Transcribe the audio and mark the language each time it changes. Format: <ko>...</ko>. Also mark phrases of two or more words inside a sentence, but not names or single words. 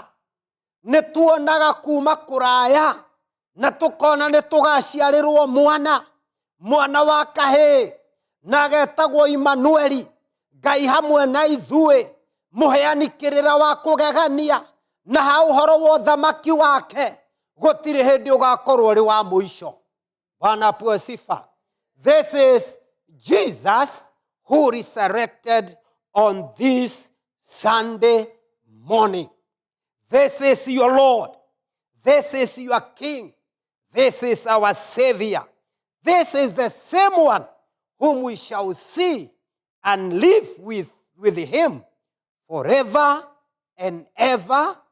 <ki>Nĩtuonaga kuma kũraya na tũkona nĩtũgaciarĩrwo mwana wa kahĩĩ na agetagwo Imanueli, Ngai hamwe na ithuĩ, mũheani kĩrĩra wa kũgegania, na ha ũhoro wa ũthamaki wake gũtirĩ hĩndĩ ũgakorwo ũrĩ wa mũico.</ki> <sw>Bwana apewe sifa.</sw> <en>This is Jesus who resurrected on this Sunday morning. This is your Lord. This is your King. This is our Savior. This is the same one whom we shall see and live with him forever and ever.</en>